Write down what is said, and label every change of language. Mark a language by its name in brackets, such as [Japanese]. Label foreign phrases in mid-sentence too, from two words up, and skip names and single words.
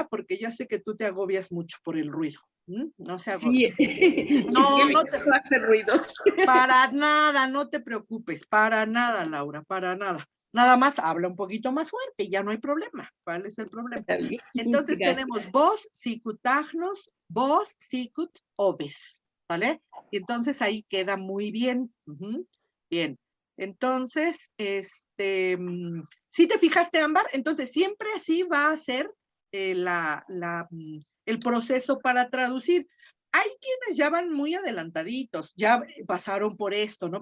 [Spanish] Porque ya sé que tú te agobias mucho por el ruido. No se agobien. Sí. No te hace ruidos. Para nada, no te preocupes, para nada, Laura, para nada. Nada más habla un poquito más fuerte y ya no hay problema. ¿Cuál es el problema? Entonces tenemos [Latin] vos, sicut agnos, vos, sicut oves, [Spanish] ¿vale? Y entonces ahí queda muy bien. Bien. Entonces, ¿sí te fijaste, Ámbar? Entonces siempre así va a ser el proceso para traducir. Hay quienes ya van muy adelantaditos, ya pasaron por esto, ¿no?